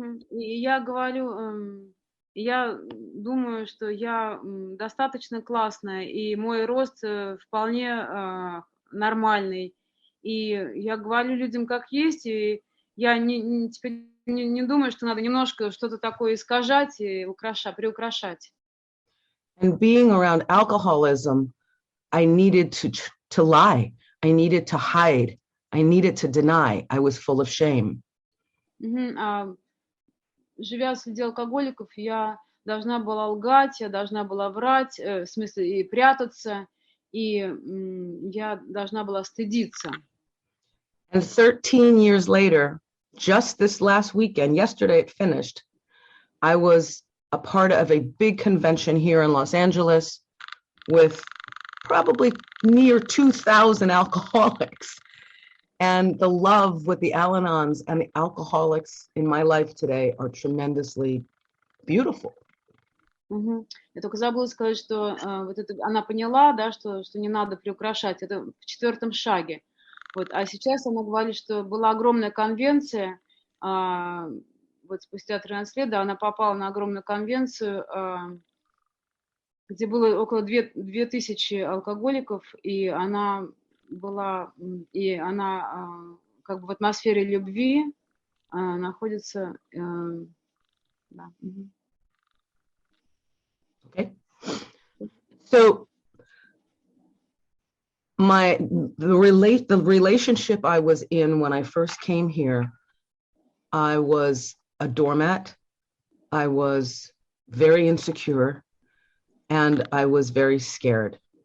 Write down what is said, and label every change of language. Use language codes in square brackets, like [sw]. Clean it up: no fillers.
[ru] И я говорю, я думаю, что я достаточно классная, и мой рост вполне нормальный. И я говорю людям как есть, и я теперь не думаю, что надо немножко что-то такое искажать и приукрашать. [en] And being around alcoholism, I needed to lie. I needed to hide. I needed to deny. I was full of shame. [ru] Живя среди алкоголиков, я должна была лгать, я должна была врать, в смысле, и прятаться, и я должна была стыдиться. [en] And 13 years later, just this last weekend, yesterday it finished, I was a part of a big convention here in Los Angeles with probably near 2,000 alcoholics. And the love with the Al-Anons and the alcoholics in my life today are tremendously beautiful. [ru] Я только забыла сказать, что вот это, она поняла, да, что не надо приукрашать. Это в 4-м шаге. Вот. А сейчас она говорит, что была огромная конвенция, вот спустя 13 лет, да, она попала на огромную конвенцию, где было около 2000 алкоголиков, и она была, и она как бы в атмосфере любви находится, да. [en] Okay. So the relationship I was in when I first came here, I was a doormat. I was very insecure, and I was very scared.